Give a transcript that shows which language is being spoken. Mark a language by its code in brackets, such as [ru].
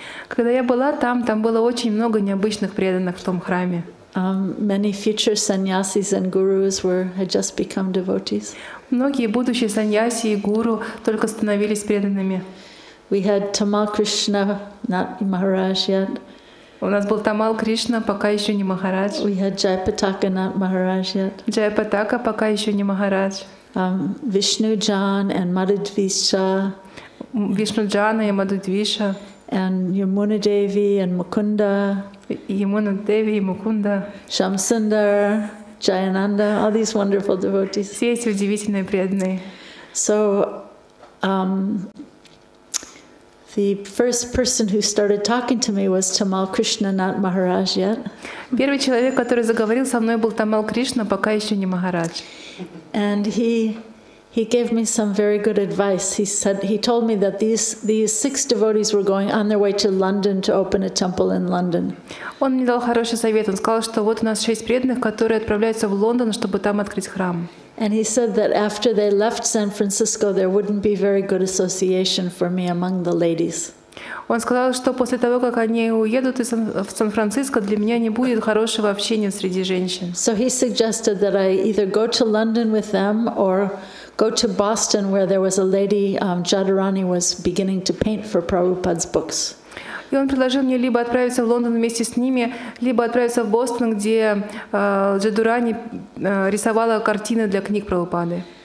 [ru] Когда я была там было очень много необычных преданных в том храме. [en] Many future sannyasis and gurus had just become devotees. [ru] Многие будущие саньяси и гуру только становились преданными. [en] We had Tamal Krishna, not Maharaj yet. [ru] У нас был Тамал Кришна, пока еще не Махарадж. [en] We had Jayapataka, not Maharaj yet. [ru] Джайапатака, пока еще не Махарадж. [en] Vishnu Jan and Madhudvisha. [ru] Вишну Джана и Мадхудвиша. [en] And Yamuna Devi and Mukunda. [ru] Yamuna Devi и Мукунда. [en] Shamsundar, Jayananda, all these wonderful devotees. [ru] Все эти удивительные преданные. [en] So, the first person who started talking to me was Tamal Krishna, not Maharaj yet. [ru] Первый человек, который заговорил со мной, был Тамал Кришна, пока еще не Махарадж. [en] And he gave me some very good advice. He told me that these 6 devotees were going on their way to London to open a temple in London. [ru] Он мне дал хороший совет. Он сказал, что вот у нас 6 преданных, которые отправляются в Лондон, чтобы там открыть храм. [en] And he said that after they left San Francisco, there wouldn't be very good association for me among the ladies. [ru] Он сказал, что после того, как они уедут в Сан-Франциско, для меня не будет хорошего общения среди женщин. [en] So he suggested that I either go to London with them or go to Boston, where there was a lady, Jadharani was beginning to paint for Prabhupada's books. [ru] И он предложил мне либо отправиться в Лондон вместе с ними, либо отправиться в Бостон, где Джадурани рисовала картины для книг Прабхупады.